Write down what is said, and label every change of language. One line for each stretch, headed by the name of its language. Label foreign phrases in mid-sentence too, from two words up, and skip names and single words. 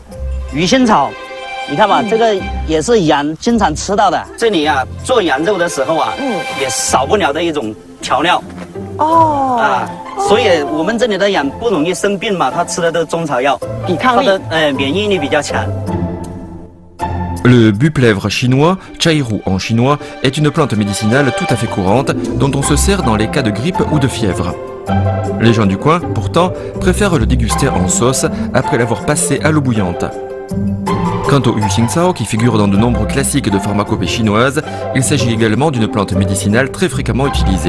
Chinese: 鱼腥草。你看嘛，这个也是羊经常吃到的。这里啊，做羊肉的时候啊，也少不了的一种调料。哦。啊，所以我们这里的羊不容易生病嘛，它吃的都是中草药，抵抗力，它的免疫力比较强。
French: Le buplèvre chinois, chairu en chinois, est une plante médicinale tout à fait courante dont on se sert dans les cas de grippe ou de fièvre. Les gens du coin, pourtant, préfèrent le déguster en sauce après l'avoir passé à l'eau bouillante. Quant au Yuxingcao, qui figure dans de nombreux classiques de pharmacopée chinoise, il s'agit également d'une plante médicinale très fréquemment utilisée.